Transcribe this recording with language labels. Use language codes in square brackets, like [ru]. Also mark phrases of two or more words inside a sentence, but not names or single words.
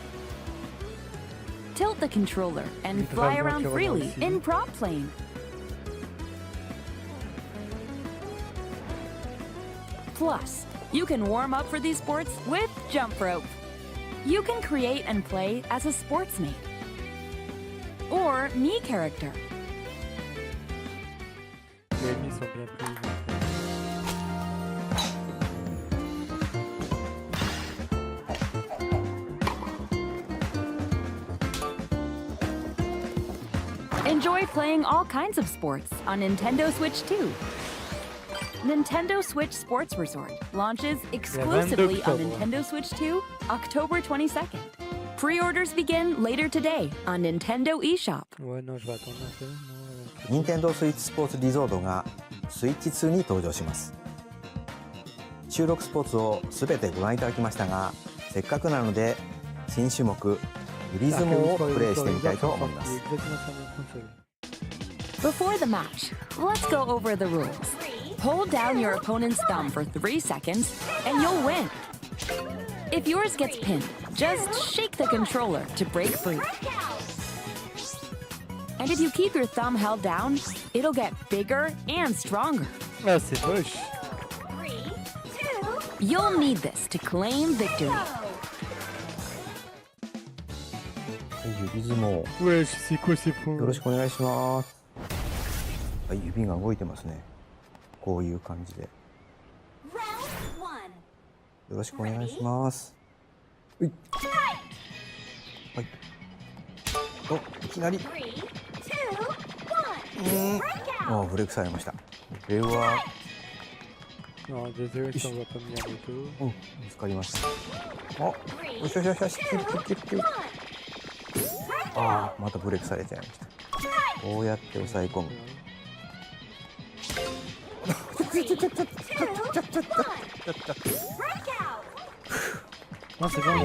[en] Tilt the controller and fly around freely in prop plane. Plus, you can warm up for these sports with jump rope. You can create and play as a sportsmate or me character. [fr] Les ennemis sont bien plus. [en] Enjoy playing all kinds of sports on Nintendo Switch 2. Nintendo Switch Sports Resort launches exclusively on Nintendo Switch 2, October 22nd. Pre-orders begin later today on Nintendo eShop. [fr] Ouais, non, je vais attendre un peu. [ja] Nintendo Switch Sports Resort がスイッチ2に登場します。収録スポーツをすべてご覧いただきましたが、せっかくなので新種目グリズモをプレイしてみたいと思います。 [en] Before the match, let's go over the rules. Hold down your opponent's thumb for 3 seconds and you'll win. If yours gets pinned, just shake the controller to break free. And if you keep your thumb held down, it'll get bigger and stronger. [fr] Ah, c'est moche. [en] 3, 2, You'll need this to claim victory. [ja] 指相撲。 [fr] Ouais, c'est quoi ces points? [ja] よろしくお願いします。はい、指が動いてますね。こういう感じで。よろしくお願いします。はい。お、いきなり。あ、ブレイクされました。これは。 [fr] Non, désolé, ça va pas venir du tout. [ja] うん、見つかりました。あ、よしよしよしよし、キュッキュッキュッキュッ。ああ、またブレイクされちゃいました。こうやって押さえ込む。あ、すごい。